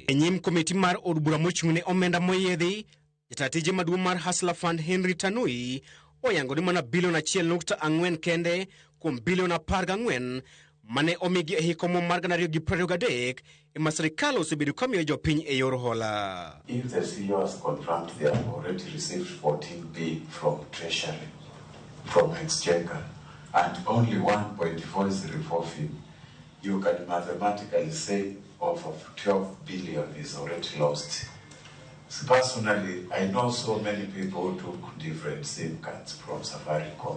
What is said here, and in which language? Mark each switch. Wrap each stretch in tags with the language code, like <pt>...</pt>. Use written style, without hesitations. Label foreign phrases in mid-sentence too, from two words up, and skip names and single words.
<luo>E nyim komiti mar od bura mochung' ne omenda moyiedhi, jatatije maduong' mar hasla fund Henry Tanui oyango ni mana bilion 1.4 kende kuom bilion 14 mane omigi e hiko mar 2023 ema sirkal osebedo kamiyo jopiny e yor hola.</luo> <en>If the CEO has confirmed they have already received 14 billion from Treasury, from Exchequer, and only 1.4 is reforfing, you can mathematically say of 12 billion is already lost. So personally, I know so many people who took different SIM cards from Safaricom.</en>